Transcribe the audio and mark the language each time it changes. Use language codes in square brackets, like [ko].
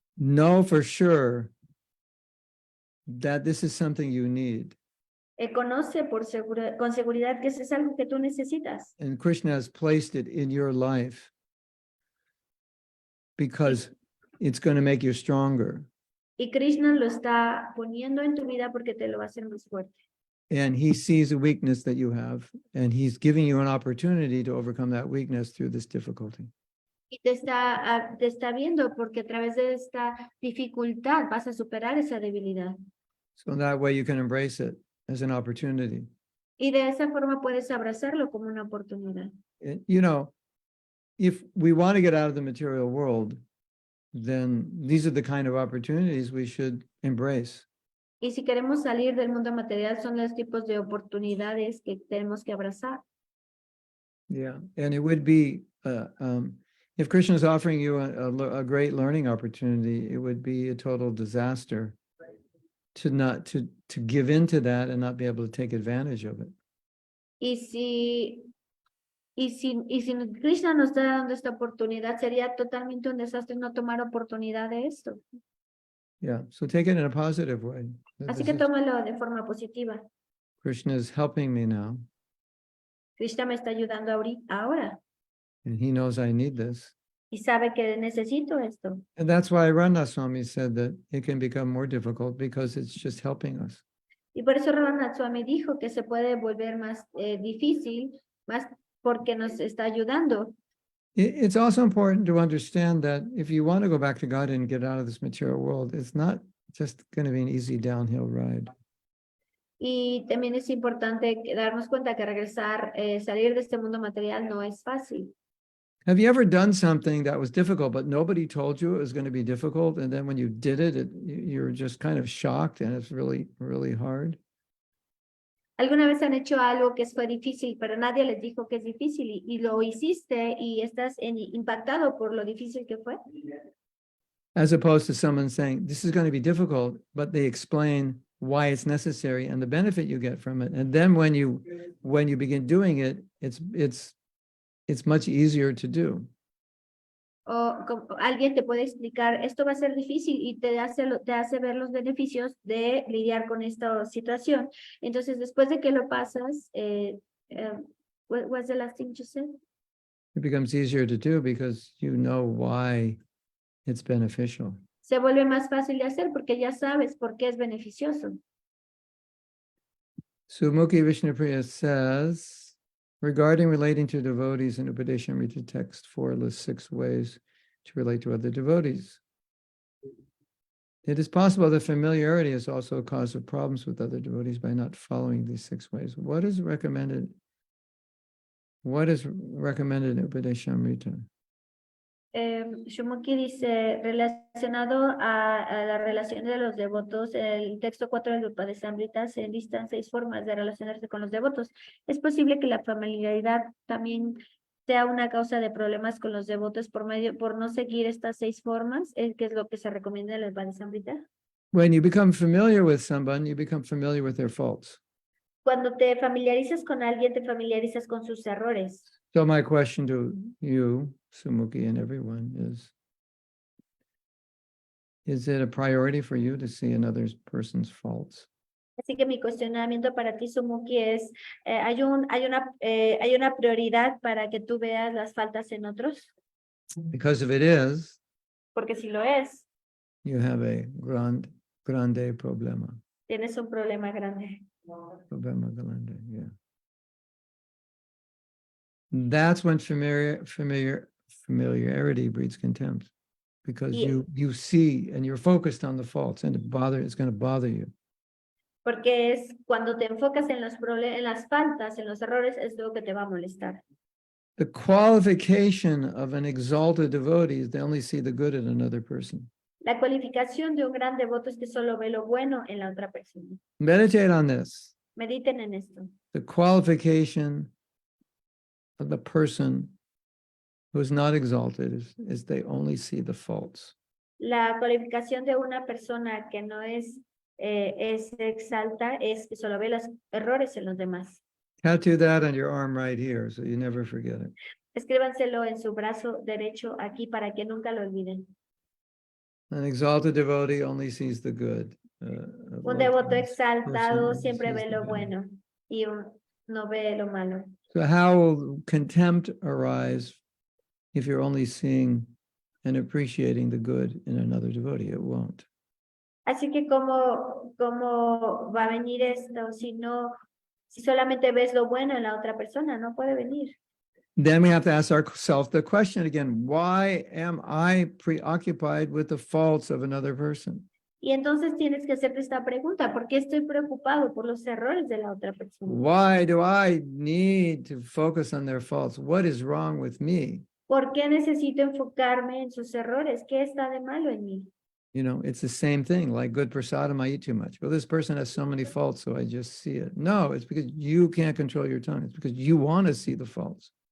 [en] know for sure that this is something you need. [es] Conoce con seguridad que eso es algo que tú necesitas. [en] And Krishna has placed it in your life because it's going to make you stronger. [es] Y Krishna lo está poniendo en tu vida porque te lo va a hacer más fuerte. [en] And he sees a weakness that you have, and he's giving you an opportunity to overcome that weakness through this difficulty. [es] Y te está viendo porque a través de esta dificultad vas a superar esa debilidad. [en] So that way you can embrace it as an opportunity. [es] Y de esa forma puedes abrazarlo como una oportunidad. [en] You know, if we want to get out of the material world, then these are the kind of opportunities we should embrace. [es] Y si queremos salir del mundo material, son los tipos de oportunidades que tenemos que abrazar. [en] Yeah, and it would be, if Krishna is offering you a great learning opportunity, it would be a total disaster to not to give into that and not be able to take advantage of it. [es] Y si Krishna nos está dando esta oportunidad, sería totalmente un desastre no tomar oportunidad de esto. [en] Yeah, so take it in a positive way. [es] Así [en] This [es] que [en] is- [es] tómalo de forma positiva. [en] Krishna is helping me now, [es] Krishna me está ayudando ahora [en] and he knows I need this. [es] y sabe que necesito esto. [en] And that's why Rana Swami said that it can become more difficult because it's just helping us. [es] Y por eso Ravana Swami dijo que se puede volver más difícil, más porque nos está ayudando. [en] It's also important to understand that if you want to go back to God and get out of this material world, it's not just going to be an easy downhill ride. [es] Y también es importante darnos cuenta que regresar, salir de este mundo material no es fácil. [en] Have you ever done something that was difficult, but nobody told you it was going to be difficult? And then when you did it, you're just kind of shocked and it's really, really hard. [es] ¿Alguna vez han hecho algo que fue difícil, pero nadie les dijo que es difícil y lo hiciste y estás impactado por lo difícil que fue? [en] As opposed to someone saying, this is going to be difficult, but they explain why it's necessary and the benefit you get from it. And then when you begin doing it, it's much easier to do. [es] O como alguien te puede explicar, esto va a ser difícil y te hace ver los beneficios de lidiar con esta situación. Entonces, después de que lo pasas, [en] what was the last thing you said? It becomes easier to do because you know why it's beneficial. [es] Se vuelve más fácil de hacer porque ya sabes por qué es beneficioso. [en] Sumukhi Vishnupriya says, regarding relating to devotees in Upadeshamrita text 4 lists 6 ways to relate to other devotees. It is possible that familiarity is also a cause of problems with other devotees by not following these 6 ways. What is recommended? What is recommended in Upadeshamrita? [es] Shumukhi dice, relacionado a la relación de los devotos, el texto 4 del Upadeshamrita se enlistan 6 formas de relacionarse con los devotos. Es posible que la familiaridad también sea una causa de problemas con los devotos por no seguir estas 6 formas, que es lo que se recomienda en el Upadeshamrita. [en] When you become familiar with someone, you become familiar with their faults. [es] Cuando te familiarizas con alguien, te familiarizas con sus errores. [en] So my question to you, Sumukhi, and everyone is it a priority for you to see another person's faults? [es] Así que mi cuestionamiento para ti, Sumukhi, es, ¿hay una prioridad para que tú veas las faltas en otros? [en] Because if it is, [es] Porque si lo es, [en] you have a [es] grande problema. tienes un problema grande. Problema grande, yeah. [en] That's when familiarity breeds contempt, because Yeah. you see and you're focused on the faults, and it's going to bother you. [es] Porque es cuando te enfocas en las faltas, en los errores, es lo que te va a molestar. [en] The qualification of an exalted devotee is they only see the good in another person. [es] La cualificación de un gran devoto es que solo ve lo bueno en la otra persona. [en] Meditate on this. [es] Mediten en esto. [en] The qualification of the person who is not exalted is they only see the faults. [es] La cualificación de una persona que no es exalta es que solo ve los errores en los demás. [en] Tattoo that on your arm right here so you never forget it. [es] Escríbanselo en su brazo derecho aquí para que nunca lo olviden. [en] An exalted devotee only sees the good. [es] Un devoto exaltado siempre ve lo bueno y no ve lo malo. [en] So how will contempt arise if you're only seeing and appreciating the good in another devotee? It won't. [es] Así que cómo va a venir esto si solamente ves lo bueno en la otra persona, no puede venir. [en] then we have to ask ourselves the question again, why am I preoccupied with the faults of another person? [es] Y entonces tienes que hacerte esta pregunta, ¿por qué estoy preocupado por los errores de la otra persona? [en] Why do I need to focus on their faults? What is wrong with me? [es] ¿Por qué necesito enfocarme en sus errores? ¿Qué está de malo en mí? [en] You know, it's the same thing, like good prasadam, I eat too much. Well, this person has so many faults, so I just see it. No, it's because you can't control your tongue. It's because you want to see the faults.